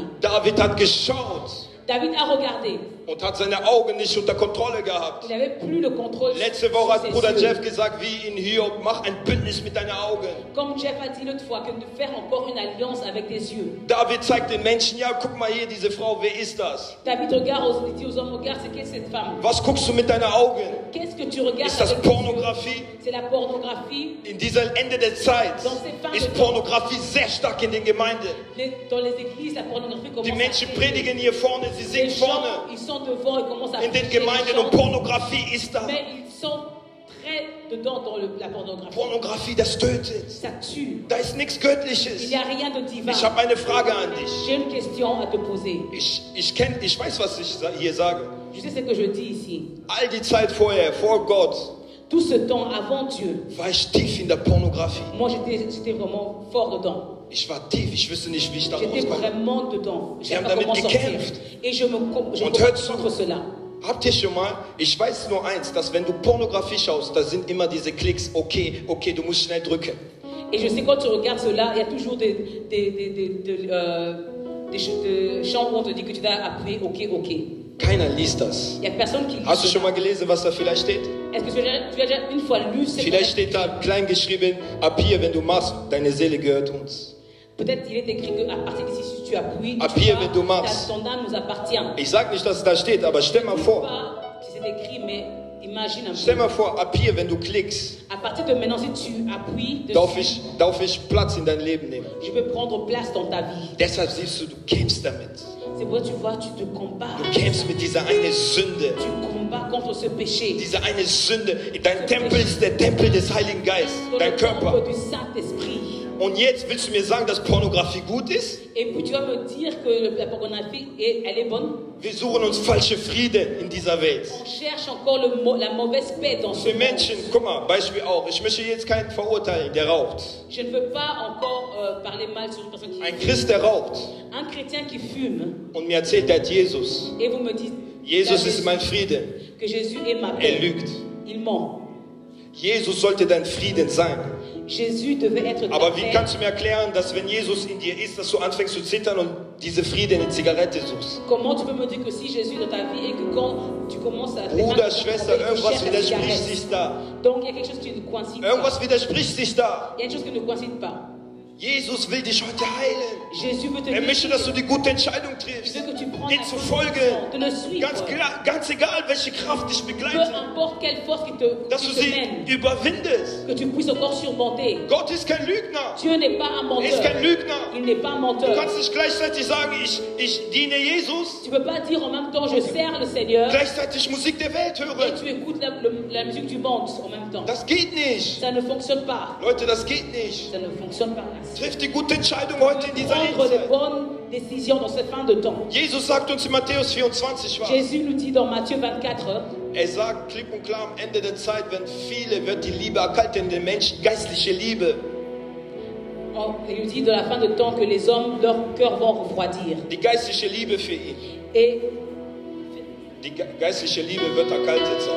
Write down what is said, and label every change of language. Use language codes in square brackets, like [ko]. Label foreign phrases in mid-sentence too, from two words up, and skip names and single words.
[de] David hat geschaut [fr] David a regardé. [de] und hat seine Augen nicht unter Kontrolle gehabt. [fr] Il n'avait plus le contrôle [de] Letzte [fr] sur [de] Woche hat [fr] ses [de] Bruder [fr] yeux. [de] Jeff gesagt, wie in Hiob, mach ein Bündnis mit deinen Augen. [fr] Comme Jeff a dit l'autre fois, que de faire encore une alliance avec des yeux. [de] David zeigt den Menschen, ja, guck mal hier, diese Frau, wer ist das? [fr] David regarde, il dit aux hommes, regarde, c'est qui cette femme? [de] Was guckst du mit deinen Augen? [fr] Qu'est-ce que tu regardes [de] Ist das [fr] avec tes yeux? [de] Pornografie? [fr] C'est la pornographie. [de] In dieser Ende der Zeit ist Pornografie sehr stark in den Gemeinden. [fr] Dans les églises, la pornographie commence [de] Die Menschen [fr] à [de] predigen hier vorne, sie [fr] Les [de] singen [fr] gens, [de] vorne. [fr] ils sont devant et commencent à [de] In den [fr] prêcher, [de] Gemeinden [fr] ils [de] und [fr] chantent, [de] Pornografie ist da. [fr] mais ils sont très dedans dans la pornographie. [de] Pornografie, das tötet. [fr] Ça tue. [de] Da ist nichts [fr] Il [de] Göttliches. [fr] n'y a rien de divin. [de] Ich habe eine Frage an dich. [fr] J'ai une question à te poser. [de] Ich weiß, was ich hier sage. [fr] Je sais ce que je dis ici. [de] All die Zeit vorher, vor Gott, [fr] Tout ce temps avant Dieu, [de] war ich tief in der Pornografie. [fr] moi j'étais vraiment fort dedans. [de] Ich war tief, ich wüsste nicht, wie ich da [fr] J'étais [de] rauskomme. [fr] vraiment dedans. Je [de] Wir [fr] ne [de] haben [fr] savais pas [de] damit [fr] comment sortir. [de] gekämpft. [fr] Et je [de] Und [fr] combattais [de] hört zu. [fr] contre cela. [de] Habt ihr schon mal, ich weiß nur eins, dass wenn du Pornografie schaust, da sind immer diese Klicks, okay, du musst schnell drücken. [fr] Et je sais quand tu regardes cela, il y a toujours des chants où on te dit que tu dois appuyer OK. [de] Keiner liest das. [fr] Il n'y a personne qui lit [de] Hast du schon [fr] cela. [de] mal gelesen, was da vielleicht steht? [fr] Est-ce que tu as déjà une fois lu cette [de] Vielleicht steht da klein geschrieben, ab hier, wenn du machst, deine Seele gehört uns. [fr] Peut-être il est écrit qu'à partir d'ici, si tu appuies, [de] Ab hier, wenn du [fr] ton [de] machst. [fr] âme nous appartient. [de] Ich sag nicht, dass es da steht, aber stell mal vor, [fr] Pas si c'est écrit, mais imagine un [de] stell [fr] peu. [de] mal vor, ab hier, wenn du klickst, [fr] À partir de maintenant, si tu appuies [de] darf [fr] dessus, [de] ich Platz in dein Leben nehmen. [fr] je peux prendre place dans ta vie. [de] Deshalb siehst du, du kämpfst damit. [fr] C'est pourquoi tu vois, tu te combats. [de] Du kämpfst mit dieser eine Sünde. [fr] Tu combats contre ce péché. [de] Diese eine Sünde. Dein Tempel ist der Tempel des Heiligen Geistes. [fr] Dans [de] Dein [fr] le [de] Körper. [fr] temple du Saint-Esprit. [de] Und jetzt willst du mir sagen, dass Pornografie gut ist? [fr] Et puis tu vas me dire que la pornographie, elle est bonne. [de] Wir suchen uns falsche Friede in dieser Welt. [fr] On cherche encore la mauvaise paix dans ce [de] Für [fr] monde. [de] Menschen, guck mal, Beispiel auch. Ich möchte jetzt keinen verurteilen, der raucht. [fr] Je ne veux pas encore parler mal sur une personne qui [de] Ein [fr] fume. [de] Christ, der raucht [fr] Un chrétien qui fume [de] und mir erzählt, der hat Jesus. [fr] et vous me dites [de] Jesus [fr] que [de] ist mein Friede. [fr] Jésus est ma [de] Er [fr] paix. [de] lügt. [fr] Il ment. [de] Jesus sollte dein Frieden sein. [fr] Jésus devait être ta [de] Aber wie [fr] paix. [de] kannst du mir erklären, dass wenn Jesus in dir ist, dass du anfängst zu zittern und diese Friede in eine Zigarette suchst? [fr] Comment tu peux me dire que si Jésus est dans ta vie et que quand tu commences à [de] Bruder, Schwester, [fr] tu [de] irgendwas [fr] cherches la [de] widerspricht [fr] cigarette. [de] sich da. [fr] Donc il y a quelque chose qui ne coïncide pas. [de] Irgendwas widerspricht sich da. [fr] Il y a une chose qui ne coïncide pas. [de] Jesus will dich heute heilen. [fr] Jésus veut te [de] Er möchte, dass du die gute Entscheidung [fr] Il [de] triffst, [fr] veut que tu prennes [de] ihn [fr] la [de] zu [fr] décision [de] folgen. [fr] de le suivre. [de] Ganz egal, welche Kraft dich [fr] Peu [de] begleitet, [fr] importe quelle force qui te [de] dass du sie [fr] mène, [de] überwindest. [fr] que tu puisses encore surmonter. [de] Gott ist kein Lügner. [fr] Dieu n'est pas un [de] Er ist [fr] menteur. [de] kein Lügner. [fr] Il n'est pas un [de] Du [fr] menteur. [de] kannst nicht gleichzeitig sagen, ich diene Jesus, [fr] Tu ne peux pas dire en même temps je sers le Seigneur [de] gleichzeitig Musik der Welt [fr] et [de] hören. [fr] tu écoutes la musique du monde en même temps. [de] Das geht nicht. [fr] Ça ne fonctionne pas. [de] Leute, das geht nicht. [fr] Ça ne fonctionne pas. [de] Triff die gute Entscheidung heute in dieser [fr] Prendre les [de] Endzeit. [fr] bonnes décisions dans cette fin de temps. [de] Jesus sagt uns in Matthäus 24 was. [fr] Jésus nous dit dans Matthieu 24, [de] Er sagt klipp und klar, am Ende der Zeit, wenn viele, wird die Liebe erkalten, den Menschen geistliche Liebe. [fr] il nous dit dans la fin de temps que les hommes, leur cœur vont refroidir. [de] Die geistliche Liebe für ihn. [fr] Et, [de] Geistliche Liebe wird erkaltet sein.